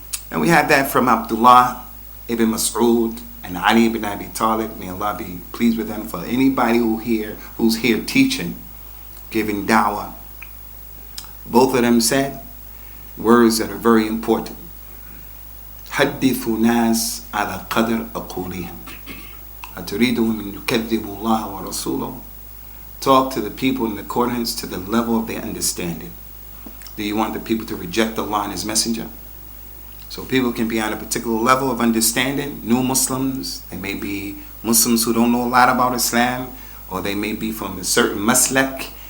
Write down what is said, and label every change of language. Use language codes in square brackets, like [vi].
[en] And we had that from Abdullah ibn Mas'ud and Ali ibn Abi Talib. May Allah be pleased with them. For anybody who's here teaching, giving da'wah, both of them said words that are very important. [ar] حدثوا ناس على قدر أقولهم أتريدهم أن يكذبوا الله ورسوله. [en] Talk to the people in accordance to the level of their understanding. Do you want the people to reject Allah and His Messenger? So people can be on a particular level of understanding. New Muslims, they may be Muslims who don't know a lot about Islam, or they may be from a certain maslak.